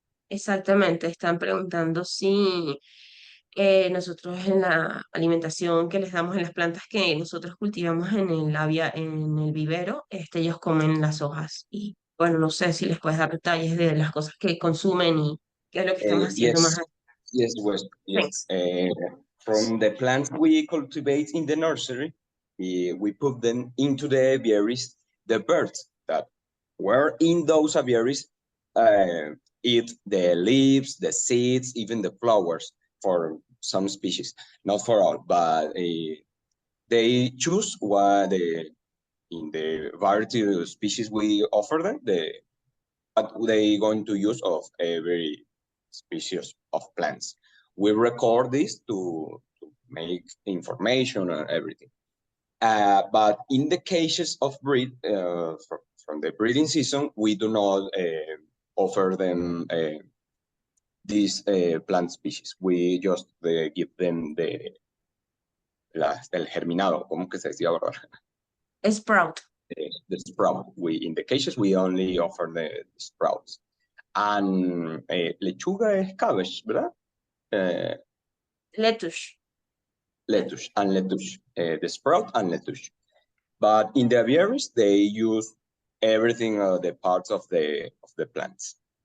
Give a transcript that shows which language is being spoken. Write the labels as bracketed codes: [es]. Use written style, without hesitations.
[es] Exactamente, están preguntando si nosotros en la alimentación que les damos en las plantas que nosotros cultivamos en en el vivero, ellos comen las hojas. Y bueno, no sé si les puedes dar detalles de las cosas que consumen y qué es lo que estamos haciendo más. [en] Yes, West. Yes. Thanks. From the plants we cultivate in the nursery, we put them into the aviaries. The birds that were in those aviaries eat the leaves, the seeds, even the flowers for some species, not for all, but they choose what in the variety of species we offer them, what they going to use of every species of plants. We record this to make information and everything. But in the cases of from the breeding season, we do not offer them these plant species. We just give them [es] el germinado, ¿cómo que se decía, verdad? [en] Sprout. The sprout. In the cases, we only offer the sprouts. [es] And lechuga es cabbage, ¿verdad? [en] Lettuce. Lettuce and lettuce, the sprout and lettuce. But in the aviaries, they use everything, the parts of the plants.